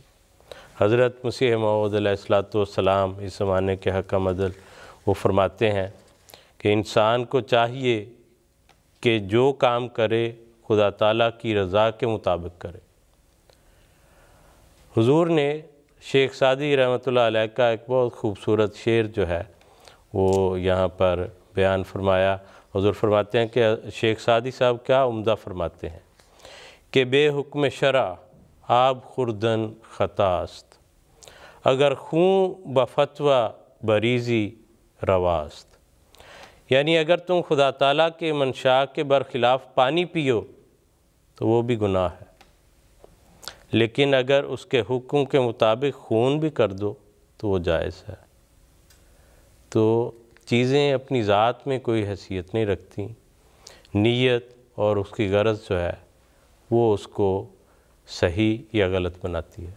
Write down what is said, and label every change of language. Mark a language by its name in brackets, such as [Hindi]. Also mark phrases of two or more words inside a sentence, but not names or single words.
[Urdu] حضرت مسیح موعود علیہ السلام اس زمانے کے حکم عدل وہ فرماتے ہیں کہ انسان کو چاہیے کہ جو کام کرے خدا تعالیٰ کی رضا کے مطابق کرے۔ حضور نے شیخ سعدی رحمۃ اللہ علیہ کا ایک بہت خوبصورت شعر جو ہے وہ یہاں پر بیان فرمایا۔ حضور فرماتے ہیں کہ شیخ سعدی صاحب کیا عمدہ فرماتے ہیں کہ [Persian] بے حکم شرع آب خوردن خطا است، اگر خون بفتویٰ بریزی رواست، [Urdu] یعنی اگر تم خدا تعالیٰ کے منشاء کے برخلاف پانی پیو تو وہ بھی گناہ ہے، لیکن اگر اس کے حکم کے مطابق خون بھی کر دو تو وہ جائز ہے۔ تو چیزیں اپنی ذات میں کوئی حیثیت نہیں رکھتی، نیت اور اس کی غرض جو ہے وہ اس کو صحیح یا غلط بناتی ہے۔